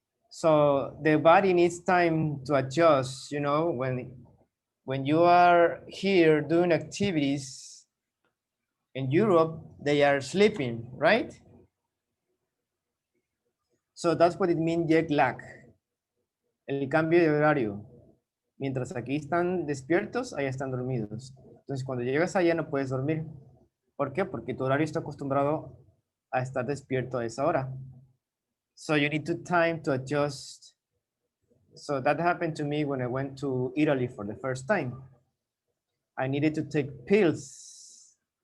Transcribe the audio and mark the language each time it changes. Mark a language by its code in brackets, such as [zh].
[en] So the body needs time to adjust, you know, when you are here doing activities, In Europe, they are sleeping, right? So that's what it means jet lag. [es] El cambio de horario. Mientras aquí están despiertos, allá están dormidos. Entonces, cuando llegas allá no puedes dormir. ¿Por qué? Porque tu horario está acostumbrado a estar despierto a esa hora. [en] So you need to time to adjust. So that happened to me when I went to Italy for the first time. I needed to take pills.